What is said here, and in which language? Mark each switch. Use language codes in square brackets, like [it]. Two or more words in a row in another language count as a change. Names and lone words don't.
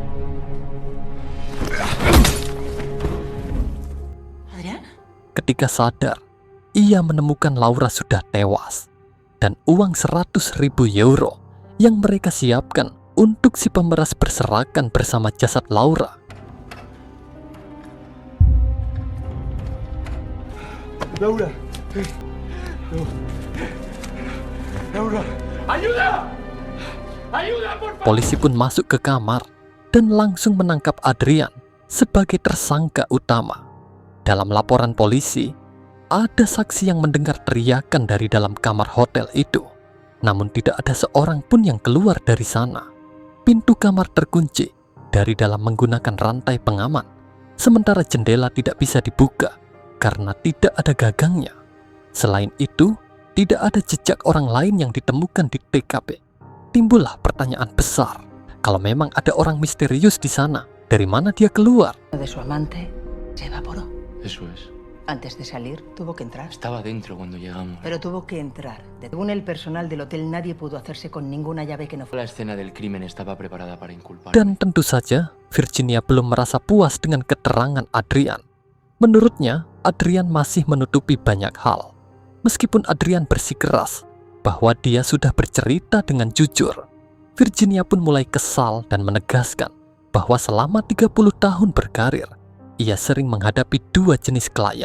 [id] ¿Adrián? Ketika sadar, ia menemukan Laura sudah tewas dan uang 100.000 euro yang mereka siapkan untuk si pemeras berserakan bersama jasad Laura. [es] Laura, Laura, ayuda, ayuda por favor. [id] Polisi pun masuk ke kamar dan langsung menangkap Adrian sebagai tersangka utama. Dalam laporan polisi, ada saksi yang mendengar teriakan dari dalam kamar hotel itu. Namun tidak ada seorang pun yang keluar dari sana. Pintu kamar terkunci dari dalam menggunakan rantai pengaman, sementara jendela tidak bisa dibuka karena tidak ada gagangnya. Selain itu, tidak ada jejak orang lain yang ditemukan di TKP. Timbullah pertanyaan besar, kalau memang ada orang misterius di sana, dari mana dia keluar? [es] De su amante se evaporó. Eso es. Antes de salir, tuvo que entrar. Estaba dentro cuando llegamos. Pero tuvo que entrar. Según el personal del hotel, nadie pudo hacerse con ninguna llave que no fuera. La escena del crimen estaba preparada para inculpar. [id] Dan tentu saja, Virginia belum merasa puas dengan keterangan Adrian. Menurutnya, Adrian masih menutupi banyak hal. Meskipun Adrian bersikeras bahwa dia sudah bercerita dengan jujur, Virginia pun mulai kesal dan menegaskan bahwa selama 30 tahun berkarir, ia sering menghadapi dua jenis klien.